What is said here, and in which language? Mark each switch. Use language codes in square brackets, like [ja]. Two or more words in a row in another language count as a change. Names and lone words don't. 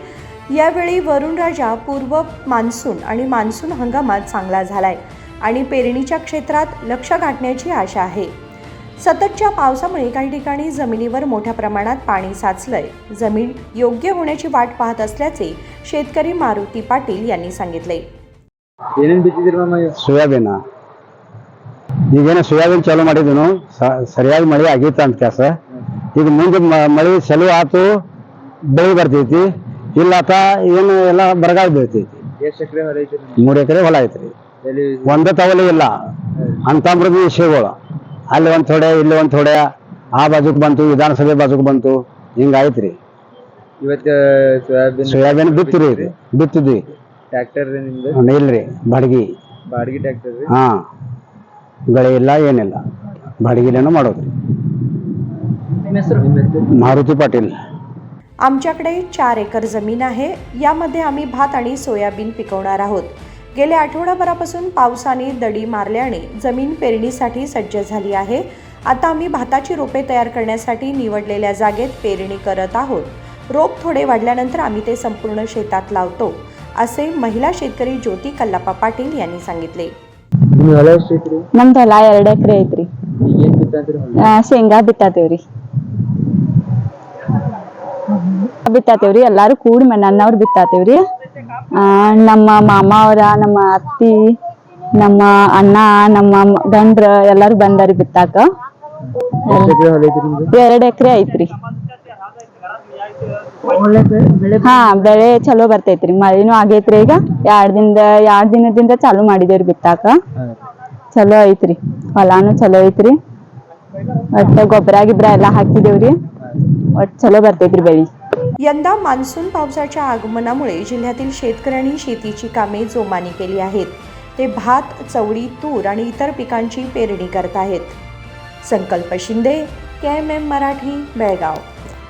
[mr] यावेळी वरुणराजा पूर्व मान्सून आणि मान्सून हंगामात चांगला झालाय आणि पेरणीच्या क्षेत्रात लक्ष्य गाठण्याची आशा आहे. सततच्या पावसामुळे काही ठिकाणी जमिनीवर मोठ्या प्रमाणात पाणी साचलंय. जमीन योग्य होण्याची वाट पाहत असल्याचे शेतकरी मारुती पाटील यांनी सांगितले. [kn] ಸೋಯಾಬೀನ್ ಈಗೇನು ಸೋಯಾಬೀನ್ ಚಾಲೂ ಮಾಡಿದ್ನು ಸರಿಯಾಗಿ ಮಳೆ ಆಗೈತೆ ಅಂತ ಕೆಲಸ. ಈಗ ಮುಂದೆ ಮಳೆ ಚಾಲೂ ಆತು ಬೆಳೆ ಬರ್ತೈತಿ. ಇಲ್ಲ ಆತ ಏನು ಎಲ್ಲ ಬರಗಾಲ ಬೀಳ್ತೈತಿ. 3 ಎಕರೆ ಹೊಲ ಐತ್ರಿ. ಒಂದೇ ತವಲೆ ಇಲ್ಲ ಅಂತಂಬ್ರದ್ದು ವಿಷಯಗಳು ಅಲ್ಲಿ ಒಂದು ಥೋಡೆ ಇಲ್ಲಿ ಒಂದು ಥೋಡೆ ಆ ಬಾಜುಕ್ ಬಂತು ವಿಧಾನಸಭೆ ಬಾಜುಕ್ ಬಂತು ಹಿಂಗಾಯ್ತ್ರಿ. ಇವತ್ತು ಸೋಯಾಬೀನ್ ಬಿತ್ತಿದ್ವಿ ಟ್ರ್ಯಾಕ್ಟರ್ ಇಲ್ರಿ ಬಾಡಿಗೆ ಟ್ರ್ಯಾಕ್ಟರ್ ಹಾ ಗಳೆ ಇಲ್ಲ ಏನಿಲ್ಲ ಬಾಡಿಗೆಲೇನೋ ಮಾಡೋದ್ರಿ. [mr] मारुती पाटील. आमच्याकडे 4 एकर जमीन आहे. यामध्ये आम्ही भात आणि सोयाबीन पिकवणार आहोत. गेल्या आठवडाभरापासून पावसाने दडी मारल्याने जमीन पेरणीसाठी सज्ज झाली आहे. आता आम्ही भाताची रोपे तयार करण्यासाठी निवडलेल्या जागेत पेरणी करत आहोत. रोप थोडे वाढल्यानंतर आम्ही ते संपूर्ण शेतात लावतो, असे महिला शेतकरी ज्योती कल्लाप्पा पाटील यांनी सांगितले. [kn] ನಮ್ದು ಹೊಲ 2 ಎಕರೆ ಐತ್ರಿ. ಶೇಂಗಾ ಬಿತ್ತಾತೇವ್ರಿ. ಎಲ್ಲಾರು ಕೂಡಿ ಮನೆಯವ್ರು ಬಿತ್ತಾತೇವ್ರಿ. ನಮ್ಮ ಮಾಮ ಅವರ, ನಮ್ಮ ಅತ್ತಿ, ನಮ್ಮ ಅಣ್ಣ, ನಮ್ಮ ಗಂಡ್ರ ಎಲ್ಲಾರು ಬಂದಾರಿ ಬಿತ್ತಾಕ. 2 ಎಕರೆ ಐತ್ರಿ. ಹಾ ಬೆಳೆ ಚಲೋ ಬರ್ತೈತ್ರಿ. ಮಳಿನೂ ಆಗೈತ್ರಿ. ಈಗ 2 ದಿನದಿಂದ ಚಾಲು ಮಾಡಿದೇವ್ರಿ ಬಿತ್ತಾಕ. ಚಲೋ ಐತ್ರಿ. ಹೊಲಾನು ಚಲೋ ಐತ್ರಿ. ಒಟ್ಟ ಗೊಬ್ಬರ ಎಲ್ಲ ಹಾಕಿದೇವ್ರಿ. ಒಟ್ಟು चलो बರ್ತೈತ್ರಿ ಬೆಳಿ. [mr] यंदा मान्सून पावसाच्या आगमनामुळे जिल्ह्यातील शेतकऱ्यांनी शेतीची कामे जोमाने केली आहेत. ते भात, चवळी, तूर आणि इतर पिकांची पेरणी करत आहेत. संकल्प शिंदे, KMM मराठी, बेळगाव.